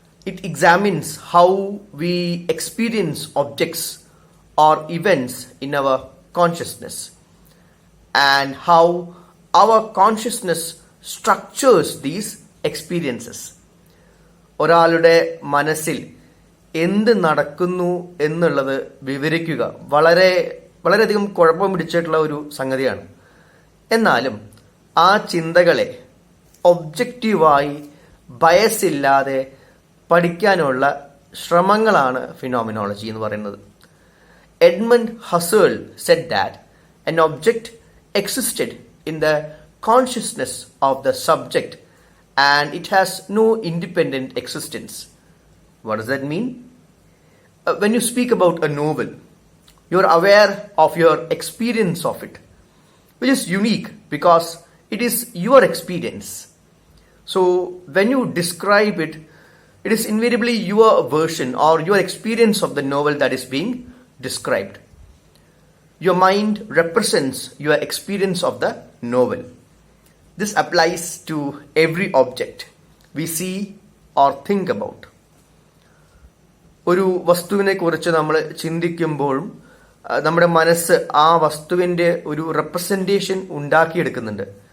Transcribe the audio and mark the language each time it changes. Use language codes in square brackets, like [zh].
[en] It examines how we experience objects or events in our consciousness and how our consciousness structures these experiences. [ml] ഒരാളുടെ മനസ്സിൽ എന്ത് നടക്കുന്നു എന്നുള്ളത് വിവരിക്കുക വളരെയധികം കുഴപ്പം പിടിച്ചിട്ടുള്ള ഒരു സംഗതിയാണ്. എന്നാലും ആ ചിന്തകളെ ഒബ്ജക്റ്റീവായി ബയസില്ലാതെ പഠിക്കാനുള്ള ശ്രമങ്ങളാണ് ഫിനോമിനോളജി എന്ന് പറയുന്നത്. [en] Edmund Husserl said that an object existed in the consciousness of the subject and it has no independent existence. What does that mean? When you speak about a novel, you're aware of your experience of it, which is unique because it is your experience. So when you describe it, it is invariably your version or your experience of the novel that is being described. Your mind represents your experience of the novel. This applies to every object we see or think about. [ml] ഒരു വസ്തുവിനെ കുറിച്ച് നമ്മൾ ചിന്തിക്കുമ്പോഴും നമ്മുടെ മനസ്സ് ആ വസ്തുവിൻ്റെ ഒരു representation ഉണ്ടാക്കിയെടുക്കുന്നുണ്ട്.